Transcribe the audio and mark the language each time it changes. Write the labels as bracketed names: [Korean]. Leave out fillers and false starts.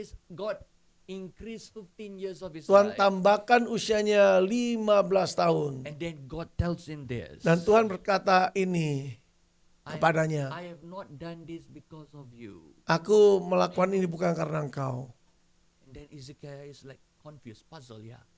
[English] God increased 15 years of his [Indonesian] Tuhan [English] life. [Indonesian] tambahkan usianya 15 tahun. [English] And then God tells him this. [Indonesian] Dan Tuhan berkata ini kepadanya, [English] I have not done this because of you. [Indonesian] aku melakukan ini bukan karena engkau. [English] And then Ezekiah is like confused, puzzled, yeah.